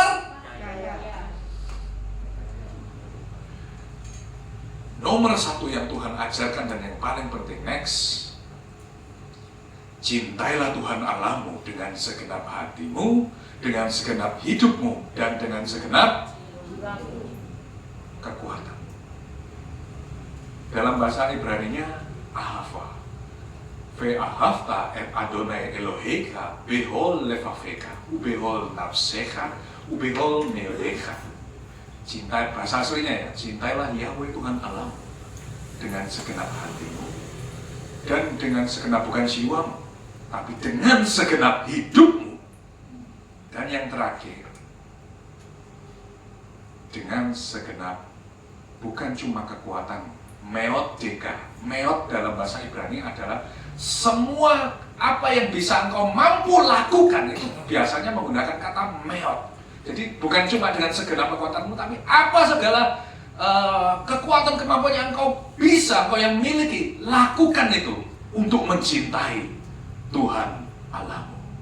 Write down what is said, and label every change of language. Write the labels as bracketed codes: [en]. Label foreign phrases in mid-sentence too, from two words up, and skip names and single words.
[id] nomor satu yang Tuhan ajarkan dan yang paling penting, next, cintailah Tuhan Allahmu dengan segenap hatimu, dengan segenap hidupmu, dan dengan segenap kekuatan. Dalam bahasa Ibrani-nya [he] אהבה, ואהבת את אדוני אלוהיך בכל לבבך, ובכל נפשך, ובכל מאודך. [id] Cinta, bahasa aslinya ya, cintailah Yahweh Tuhan Allahmu dengan segenap hatimu dan dengan segenap, bukan jiwamu, tapi dengan segenap hidupmu. Dan yang terakhir, dengan segenap, bukan cuma kekuatan, [he] מאודך. [id] Meot dalam bahasa Ibrani adalah semua apa yang bisa engkau mampu lakukan, itu biasanya menggunakan kata meot. Jadi bukan cuma dengan segenap kekuatanmu, tapi apa segala kekuatan kemampuan yang kau yang miliki, lakukan itu untuk mencintai Tuhan Allahmu.